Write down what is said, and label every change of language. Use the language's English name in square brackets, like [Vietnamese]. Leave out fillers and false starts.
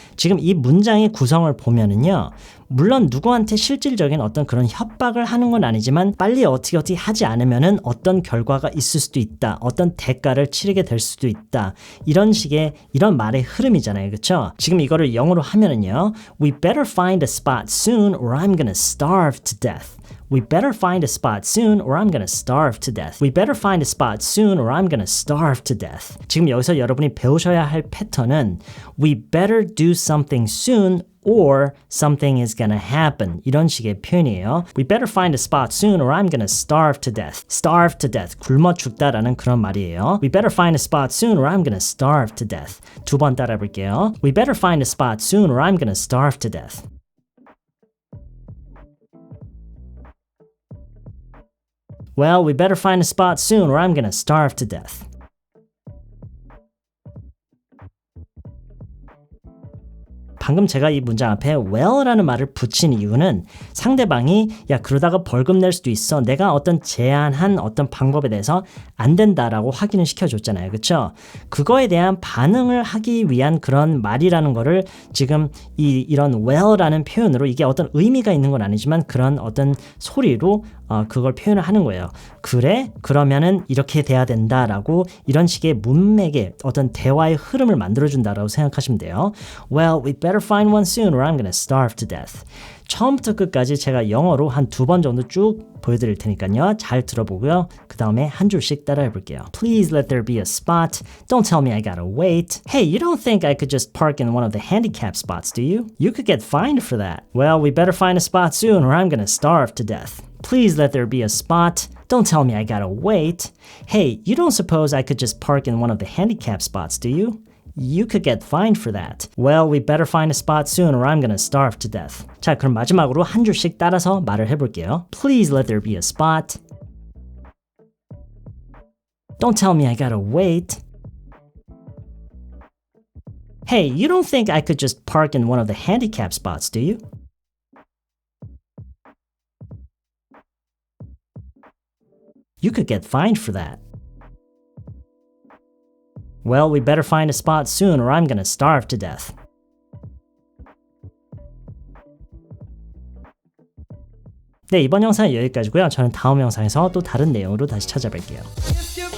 [Korean] 지금 이 문장의 구성을 보면은요. 물론 누구한테 실질적인 어떤 그런 협박을 하는 건 아니지만 빨리 어떻게 하지 않으면은 어떤 결과가 있을 수도 있다. 어떤 대가를 치르게 될 수도 있다. 이런 식의 이런 말의 흐름이잖아요. 그렇죠? 지금 이거를 영어로 하면은요. [English] We better find a spot soon or I'm gonna starve to death. We better find a spot soon or I'm gonna starve to death. We better find a spot soon or I'm gonna starve to death. [Korean] 지금 여기서 여러분이 배우셔야 할 패턴은 [English] We better do something soon or something is gonna happen. [Korean] 이런 식의 표현이에요. [English] We better find a spot soon or I'm gonna starve to death. Starve to death. [Korean] 굶어 죽다라는 그런 말이에요. [English] We better find a spot soon or I'm gonna starve to death. [Korean] 두 번 따라 볼게요. [English] We better find a spot soon or I'm gonna starve to death. Well, we better find a spot soon or I'm gonna starve to death. [Korean] 방금 제가 이 문장 앞에 well라는 말을 붙인 이유는 상대방이 야 그러다가 벌금 낼 수도 있어. 내가 어떤 제안한 어떤 방법에 대해서 안 된다라고 확인을 시켜줬잖아요. 그렇죠? 그거에 대한 반응을 하기 위한 그런 말이라는 거를 지금 이런 well라는 표현으로 이게 어떤 의미가 있는 건 아니지만 그런 어떤 소리로 그걸 표현을 하는 거예요. 그래? 그러면은 이렇게 돼야 된다라고 이런 식의 문맥의 어떤 대화의 흐름을 만들어준다라고 생각하시면 돼요. [English] Well, we better find one soon or I'm gonna starve to death. [Korean] 처음부터 끝까지 제가 영어로 한 2번 정도 쭉 보여드릴 테니까요. 잘 들어보고요. 그 다음에 한 줄씩 따라해 볼게요. [English] Please let there be a spot. Don't tell me I gotta wait. Hey, you don't think I could just park in one of the handicap spots, do you? You could get fined for that. Well, we better find a spot soon or I'm gonna starve to death. Please let there be a spot. Don't tell me I gotta wait. Hey, you don't suppose I could just park in one of the handicap spots, do you? You could get fined for that. Well, we better find a spot soon or I'm gonna starve to death. [Korean] 자, 그럼 마지막으로 한 줄씩 따라서 말을 해볼게요. [English] Please let there be a spot. Don't tell me I gotta wait. Hey, you don't think I could just park in one of the handicap spots, do you? You could get fined for that. Well, we better find a spot soon or I'm gonna starve to death. [Korean] 네, 이번 영상은 여기까지고요. 저는 다음 영상에서 또 다른 내용으로 다시 찾아뵐게요.